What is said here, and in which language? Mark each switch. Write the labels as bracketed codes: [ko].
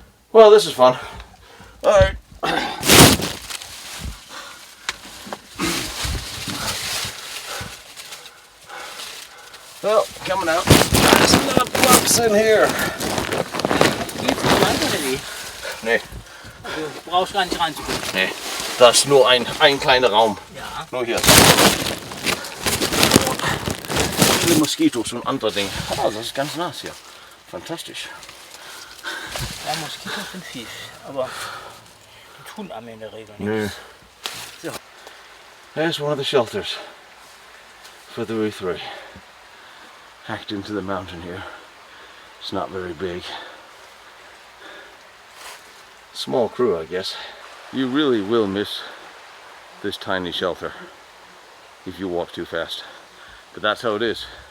[en] Well, this is fun. Alright. Well, coming out. There's a lot of blocks in here. [de] Geht's nicht weiter, oder wie? Nee. Du brauchst gar nicht reinzugucken. Nee, das ist nur ein kleiner Raum. Ja. Nur hier. Viele Moskitos und andere Dinge. Ah, das ist ganz nass hier. Fantastisch. Ja, Moskitos sind fies, aber die tun einem in der Regel Nö. nichts. So. [en] There's one of the shelters for the V3. Hacked into the mountain here. It's not very big. Small crew, I guess. You really will miss this tiny shelter if you walk too fast. But that's how it is.